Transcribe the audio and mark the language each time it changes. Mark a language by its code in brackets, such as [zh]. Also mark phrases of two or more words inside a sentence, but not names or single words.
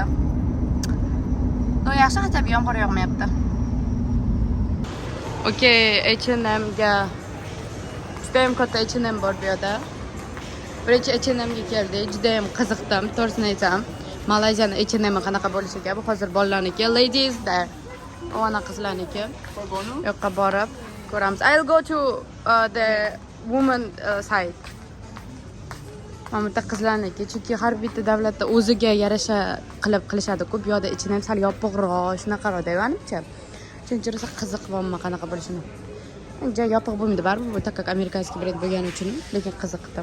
[uz] No yaxshi, hatto yomg'ir yog'mayapti. Okay, H&M ga juda ham katta H&M bor bu yerda. Birinchi H&M ga keldik. Juda ham qiziqdim, to'g'risini aytsam. Malayziyani H&M qanaqa bo'lishiga. Bu hozir bolalarniki, [en] ladies there. [uz] Ona qizlarniki. Yoqqa borib ko'ramiz. [en] I'll go to the woman side. [uz] Mana bu qizlarniki, chunki har bitta davlatda o'ziga yarasha qilib qilishadi-ku. Bu yerda H&M sal yopiqroq, shunaqaroq deyvanimcha. Chunki rosa qiziq bo'lma qanaqa bo'lishini. Uncha yopiq bo'lmaydi, baribir bu [ru] так американский [uz] brend bo'lgani uchun, lekin qiziqdim.